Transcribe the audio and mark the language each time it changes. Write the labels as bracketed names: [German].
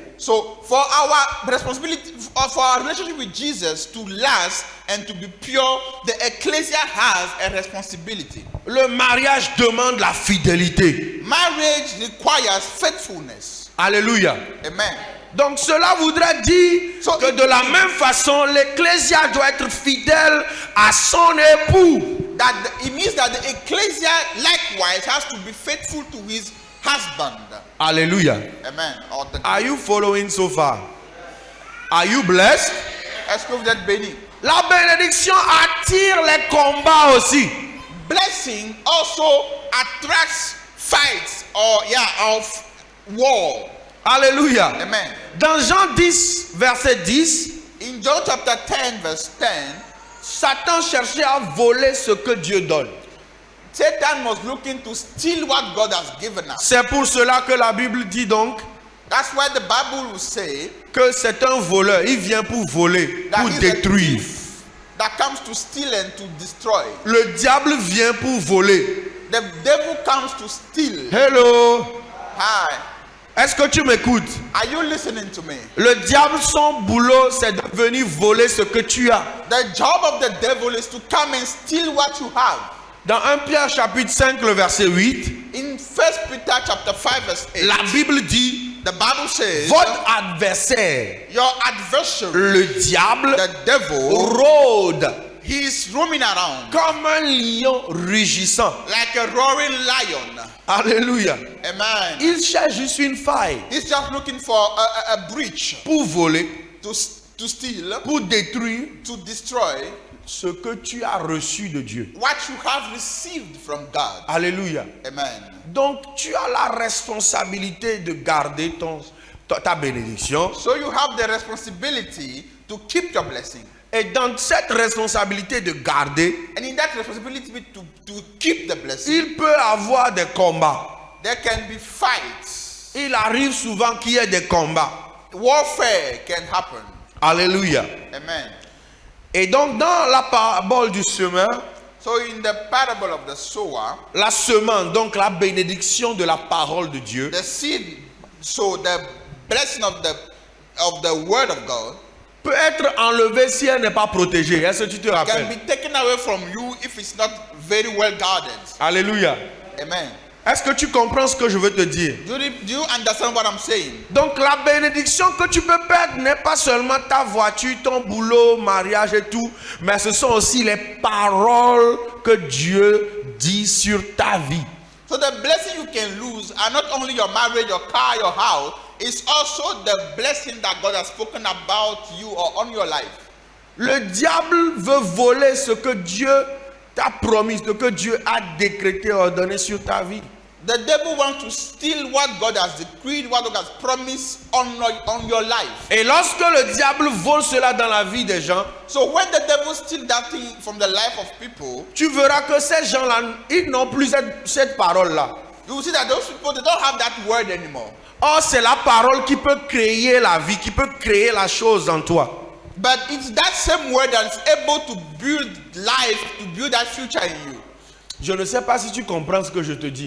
[English] So for our responsibility, for our relationship with Jesus to last and to be pure, the ecclesia has a responsibility. [French] Le mariage demande la fidélité. [English] Marriage requires faithfulness. [French] Alléluia. [English] Amen. [French] Donc cela voudrait dire que de la même façon, l'Ecclésia doit être fidèle à son époux. [English] It means that the ecclesia likewise has to be faithful to his husband. [French] Alléluia. [English] Amen. Are you following so far? Are you blessed? [French] Est-ce que vous êtes bénis? La bénédiction attire les combats aussi. [English] Blessing also attracts fights or war. [French] Alléluia. [English] Amen. [French] Dans Jean 10, verset 10, [English] In John chapter 10, verse 10, [French] Satan cherchait à voler ce que Dieu donne. [English] Satan was looking to steal what God has given us. [French] C'est pour cela que la Bible dit donc [English] That's why the Bible will say [French] que c'est un voleur. Il vient pour voler, [English] that [French] pour [English] he's a [French] détruire. [English] thief that comes to steal and to destroy. [French] Le diable vient pour voler. [English] The devil comes to steal. Hello. Hi. [French] Est-ce que tu m'écoutes? [English] Are you listening to me? [French] Le diable, son boulot, c'est de venir voler ce que tu as. [English] The job of the devil is to come and steal what you have. [French] Dans 1 Pierre chapitre 5, le verset 8, [English] In 1 Peter chapter 5 verse 8, [French] la Bible dit, [English] the Bible says, [French] votre adversaire, [English] your adversary, [French] le diable, [English] the devil, [French] rôde [English] he is roaming around [French] comme un lion rugissant. [English] like a roaring lion. [French] Alléluia. [English] Amen. [French] Il cherche juste une faille [English] He's just looking for a breach [French] pour voler, [English] to steal, [French] pour détruire [English] to destroy [French] ce que tu as reçu de Dieu. [English] what you have received from God. [French] Alléluia. [English] Amen. [French] Donc tu as la responsabilité de garder ta bénédiction. [English] So you have the responsibility to keep your blessing. [French] Et dans cette responsabilité de garder, [English] And in that responsibility to keep the blessing, [French] il peut avoir des combats. [English] there can be fights. [French] Il arrive souvent qu'il y ait des combats. [English] Warfare can happen. [French] Alléluia. [English] Amen. [French] Et donc dans la parabole du semeur, [English] So in the parable of the sower, [French] la semence, donc la bénédiction de la parole de Dieu, [English] the seed, so the blessing of the word of God [French] peut être enlevée si elle n'est pas protégée. Est-ce que tu te [English] can [French] rappelles? [English] be taken away from you if it's not very well guarded. [French] Alléluia. [English] Amen. [French] Est-ce que tu comprends ce que je veux te dire? [English] Do you understand what I'm saying? [French] Donc la bénédiction que tu peux perdre n'est pas seulement ta voiture, ton boulot, mariage et tout, mais ce sont aussi les paroles que Dieu dit sur ta vie. [English] So the blessing you can lose are not only your marriage, your car, your house, it's also the blessing that God has spoken about you or on your life. [French] Le diable veut voler ce que Dieu t'a promis, ce que Dieu a décrété, ordonné sur ta vie. [English] The devil wants to steal what God has decreed, what God has promised on your life. [French] Et lorsque le diable vole cela dans la vie des gens, [English] So when the devil steals that thing from the life of people, [French] tu verras que ces gens-là, ils n'ont plus cette parole-là. [English] you will see that those people, they don't have that word anymore. [French] Or, c'est la parole qui peut créer la vie, qui peut créer la chose en toi. [English] But it's that same word that is able to build life, to build that future in you. [French] Je ne sais pas si tu comprends ce que je te dis.